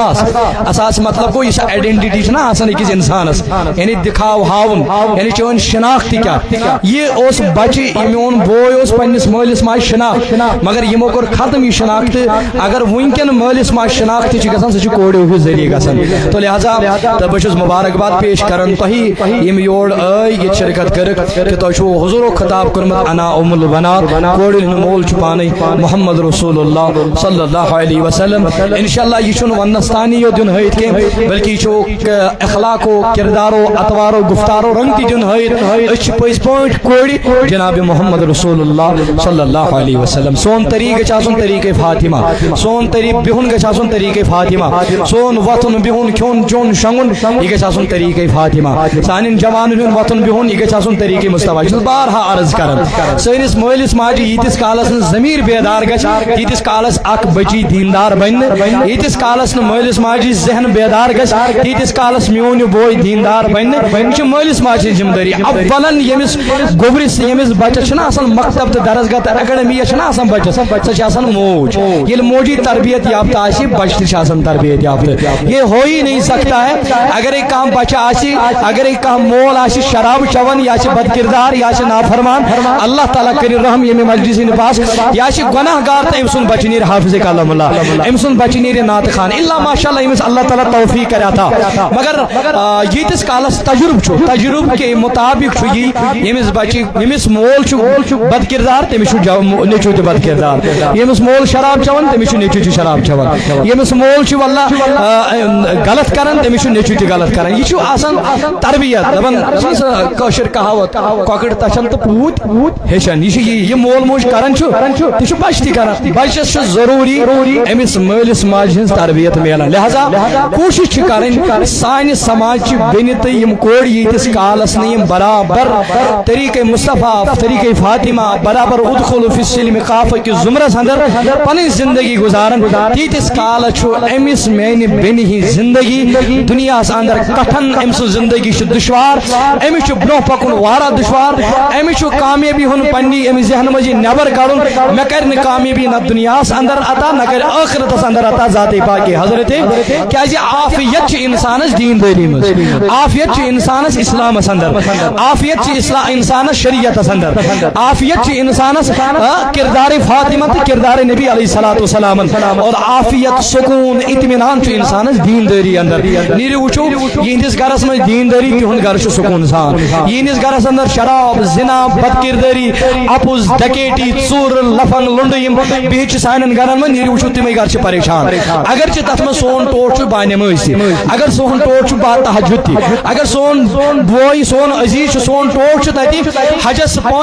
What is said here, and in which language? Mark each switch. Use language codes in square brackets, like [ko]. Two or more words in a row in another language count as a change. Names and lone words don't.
[ks] اساس مطلب گوٚو یُس آیڈنٹٹی چھِ نہ آسان أکِس انسانس یعنی دِکھاو ہاوُن یعنی چٲنۍ شناخت کیٛاہ یہ اس بچی میون بوے اس پنس مالس ماج شناخت مگر یمو کور ختم یہ شناخت اگر ونکن مالس ماج شناخت گژھان سہ کوڑیو ہی ذریعہ گژھان تو لہذا تو بہٕ چھُس مبارکباد پیش کران تۄہہِ یِم یور یہ شرکت کرک کہ تۄہہِ چھُو حضورو خطاب کوٚرمُت [ar] انا ام البنات [ks] کورٮ۪ن ہُنٛد مول چھُ پانے محمد رسول اللہ [ar] صلی اللہ علیہ وسلم [ks] انشاءاللہ یہ چھُنہٕ وننس تانی یوت دیُن ہٲیِتھ کینٛہہ بلکہ یہ چھُ اخلاقو کردارو اتوارو گفتارو رنگ تہِ دیُن ہٲیِتھ أسۍ چھِ پٔزۍ پٲٹھۍ کورِ جناب محمد رسول اللہ [ar] صلی اللہ علیہ وسلم [ks] سون طریق گژھِ آسُن طریقے فاطمہ سون طریق بِہُن گژھِ آسُن طریقے فاطمہ سون وتھُن بِہُن کھیوٚن چیوٚن شۄنٛگُن یہ گژھِ آسُن طریقے فاطمہ سانٮ۪ن جوانن ہُنٛد وتھُن بِہُن یہ گژھِ آسُن طریقے مصطفیٰ چھُس بارہا عرض کران سٲنِس مٲلِس ماجہِ ییٖتِس کالس نہٕ ضمیٖر بیدار گژھِ تیٖتِس کالس اکھ بچی دیندار بنہِ نہٕ ییٖتِس کالس نہٕ مٲلِس ماجہِ ذہن بیدار گژھِ تیٖتِس کالس میون یہِ بوے دیندار بنہِ نہٕ یہِ چھِ مٲلِس ماجہِ ہٕنٛز ذمہٕ دٲری اولن ییٚمِس گوٚبرِس ییٚمِس بچس چھُنہ آسان مکتب تہٕ درسگاہ تہٕ اکیڈمی چھُنہ آسان بچس سۄ چھِ آسان موج ییٚلہِ موجی تربیت یافتہ آسہِ بچہِ تہِ چھِ آسان تربیت یافتہ [ur] یہ ہو ہی نہیں سکتا ہے [ks] اگرے کانٛہہ بچہ آسہِ اگرے کانٛہہ مول آسہِ شراب چٮ۪وان یا چھِ بد کردار یا چھِ نافرمان اللہ تعالیٰ کٔرِنۍ رحم ییٚمہِ مجلس ہٕنٛدِ پاس یا چھِ گۄناہ گار تہٕ أمۍ سُنٛد بچہِ نیرِ حافظ کلام اللہ أمۍ سُنٛد بچہِ نیرِ نعتہٕ خان اللہ [ar] ماشاء اللہ [ks] أمِس اللہ تعالیٰ توفیق کرِ عطا مگر ییٖتِس کالس تجربہٕ کے مطابق چھُ یی ییٚمِس بچہِ ییٚمِس مول چھُ بد کردار تٔمِس چھُ نیٚچوٗ تہِ بد کردار ییٚمِس مول شراب چٮ۪وان تٔمِس چھُ نیٚچوٗ تہِ شراب چٮ۪وان ییٚمِس مول چھُ واللہ غلط کران تٔمِس چھُ نیٚچوٗ تہِ غلط کران یہ چھُ آسان تربیت دپان کٲشِر کہاوت کۄکٕر تچھان تہٕ پوٗتۍ ہیٚچھان یہ چھُ یہ مول موج کران چھُ تہِ چھُ بچہِ تہِ کران بچس چھُ ضروٗری أمِس مٲلِس ماجہِ ہٕنٛز تربیت میلان لہذا کوٗشش چھِ کرٕنۍ سانہِ سماجچہِ بیٚنہِ تہٕ یِم کورِ ییٖتِس کالس نہٕ یِم برابر طریقے مصطفیٰ طریقے فاطمہ برابر [ar] ادخلوا فی السلم کافہ [ks] کِس زمرس اندر پنٕنۍ زندگی گزارن تیٖتِس کالس چھُ أمِس میانہِ بیٚنہِ ہٕنٛز زندگی دُنیاہس اندر کٹھن أمۍ سٕنٛز زندگی چھِ دُشوار أمِس چھُ برونٛہہ پکُن واریاہ دُشوار أمِس چھُ کامیٲبی ہُنٛد پننہِ أمِس ذہنہٕ منٛز یہِ نٮ۪بر کڑُن مےٚ کرِ نہٕ کامیٲبی نہ دُنیاہس اندر عطا نہ کرِ ٲخرتس اندر عطا ذاتِ پاکہِ حضرت کیازِ عافیت چھِ انسانس دیندٲری منٛز عافیت چھِ انسانس اسلامس اندر عافیت چھِ انسانس شریعتس اندر عافیت چھِ انسانس کردار فاطمہ تہٕ کردار نبی [ar] علیہ الصلوۃ والسلام [ks] اور عافیت سکون اطمینان چھُ انسانس دیندٲری اندر نیٖرِو وٕچھو یِہنٛدِس گرس منٛز دیندٲری تِہُنٛد گرٕ چھُ سکوٗن سان یِہنٛدِس گرس اندر شراب زنا بد کردٲری اپُز ڈکیٹی ژوٗرٕ لفن لُنڈٕ یِم بِہِتھ چھِ سانٮ۪ن گرن منٛز نیٖرِو وٕچھو تِمے گرٕ چھِ پریشان اگر چھِ تتھ منٛز سون ٹوٹھ چھُ بانٮ۪مٲزۍ تہِ اگر سون ٹوٹھ چھُ با تہجد تہِ اگر سون بوے سون عزیز چھُ سون ٹوٹھ چھُ تتہِ حجس